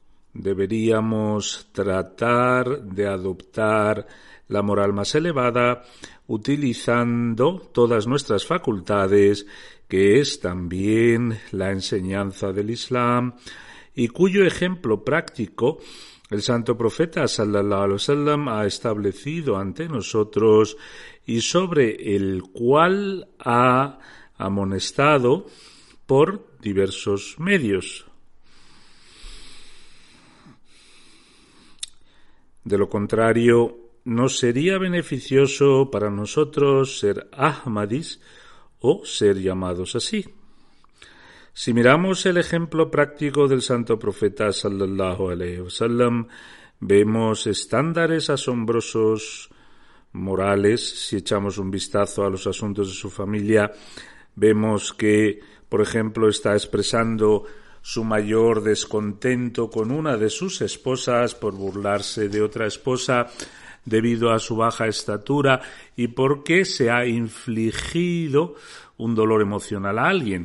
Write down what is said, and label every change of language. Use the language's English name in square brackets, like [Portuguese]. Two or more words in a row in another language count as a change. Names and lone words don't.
[Spanish] deberíamos tratar de adoptar la moral más elevada utilizando todas nuestras facultades, que es también la enseñanza del Islam, y cuyo ejemplo práctico el santo profeta [Arabic] صلى الله عليه وسلم [Spanish] ha establecido ante nosotros y sobre el cual ha amonestado por diversos medios. De lo contrario, no sería beneficioso para nosotros ser Ahmadis o ser llamados así. Si miramos el ejemplo práctico del santo profeta [Arabic] صلى الله عليه وسلم, [Spanish] vemos estándares asombrosos morales. Si echamos un vistazo a los asuntos de su familia, vemos que, por ejemplo, está expresando su mayor descontento con una de sus esposas por burlarse de otra esposa debido a su baja estatura y porque se ha infligido un dolor emocional a alguien.